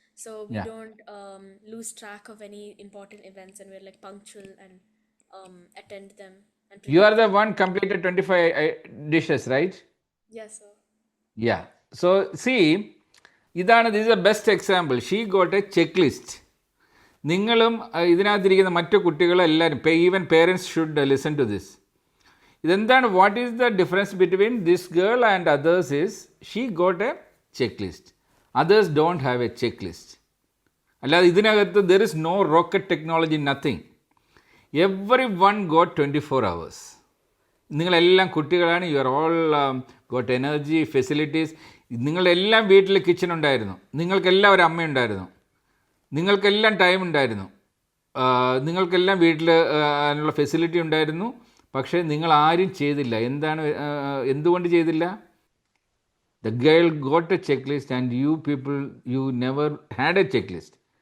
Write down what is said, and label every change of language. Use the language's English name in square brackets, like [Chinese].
[English] So we don't lose track of any important events and we're like punctual and attend them. And You are the one completed 25 dishes, right? yes, sir. Yeah. So see, this is the best example. She got a checklist. [Malayalam] നിങ്ങളും ഇതിനകത്തിരിക്കുന്ന മറ്റു കുട്ടികളെല്ലാവരും, even parents should listen to this. [English] ഇതെന്താണ്, what is the difference between this girl and others is she got a check list, others don't have a check list. അല്ലാതെ ഇതിനകത്ത് there is no rocket technology, nothing. Everyone got 24 hours. നിങ്ങളെല്ലാം കുട്ടികളാണ്, you are all got energy, facilities. [Malayalam] നിങ്ങളെല്ലാം വീട്ടിൽ kitchen ഉണ്ടായിരുന്നു, നിങ്ങൾക്കെല്ലാം ഒരു അമ്മയുണ്ടായിരുന്നു, നിങ്ങൾക്കെല്ലാം ടൈം ഉണ്ടായിരുന്നു, നിങ്ങൾക്കെല്ലാം വീട്ടിൽ അതിനുള്ള ഫെസിലിറ്റി ഉണ്ടായിരുന്നു. പക്ഷേ നിങ്ങൾ ആരും ചെയ്തില്ല. എന്തുകൊണ്ട് ചെയ്തില്ല? [English] The girl got a checklist and you people, you never had a checklist.